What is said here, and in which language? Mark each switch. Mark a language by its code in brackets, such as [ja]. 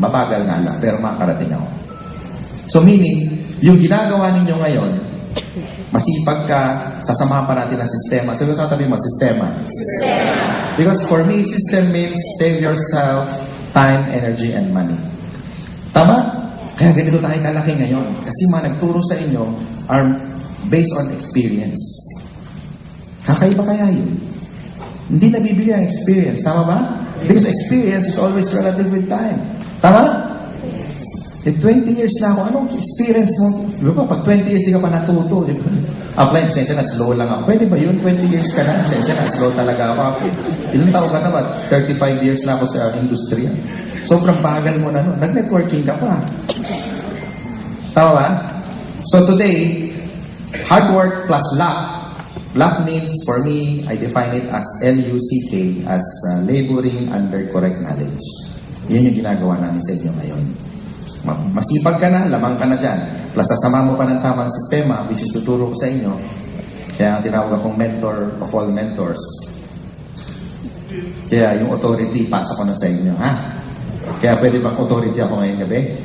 [tl] Mabagal nga lang, pero makakarating ako. So meaning, yung ginagawa ninyo ngayon, masipag ka, sasamahan pa natin ang sistema. Sabi ko sa tabi mo, sistema. [en] Because for me, system means save yourself time, energy, and money. [tl] Tama? Kaya ganito tayo kalaki ngayon. Kasi mga nagturo sa inyo [en] are based on experience. [tl] Kakaiba kaya yun? Hindi nabibili ang experience. Tama ba? [en] Because experience is always relative with time. [tl] Tama? 20 years na ako, anong experience mo? Di ba, pag 20 years di ka pa natuto, di ba? Apply, pasensya na, slow lang ako. Pwede ba yun? 20 years ka na? Pasensya na, slow talaga ako. Ilang taon ka na ba? 35 years na ako sa industriya. Sobrang bagal mo na, no? Nag-networking ka pa. Tama ba? [en] So today, hard work plus luck. Luck means, for me, I define it as L-U-C-K, as laboring under correct knowledge. [tl] Yan yung ginagawa namin sa inyo ngayon. Masipag ka na, lamang ka na dyan. Plus, sasama mo pa ng tamang sistema, [en] which is [tl] tuturo ko sa inyo. Kaya tinawag akong [en] mentor of all mentors. [tl] Kaya yung authority, pasa ko na sa inyo. Ha? Kaya pwede ba authority ako ngayong gabi?